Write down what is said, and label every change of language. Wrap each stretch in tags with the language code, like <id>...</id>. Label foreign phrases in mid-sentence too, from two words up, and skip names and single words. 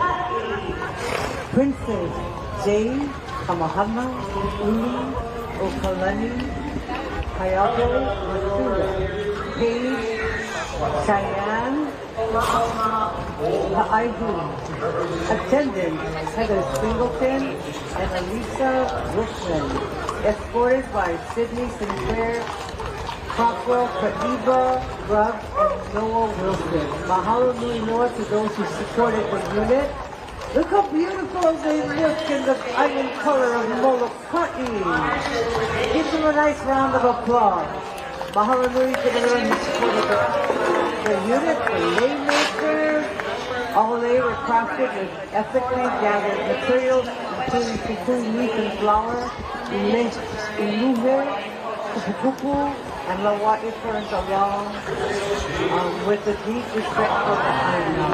<en>Princess Jade, Kamehameha, Uli, Okalani, Hayato, Matsuda, Paige, Cheyenne, Ha'aihu. Attendants Heather Singleton and Elisa Richmond, escorted by Sydney Sinclair, Crockwell, Kaiba, Grubb, and Noah Wilson.</en> <haw>Mahalo nui noa</haw> <en>to those who supported the unit. Look how beautiful they look in the island color of Molokai. Give them a nice round of applause.</en> <haw>Mahalo nui</haw> <en>to everyone who supported the unit, the laymakers. All they were crafted with ethically gathered materials, including cocoon leaf and flower, inuhe, kupu and Lawa'i ferns along with a deep respect for the island.</en>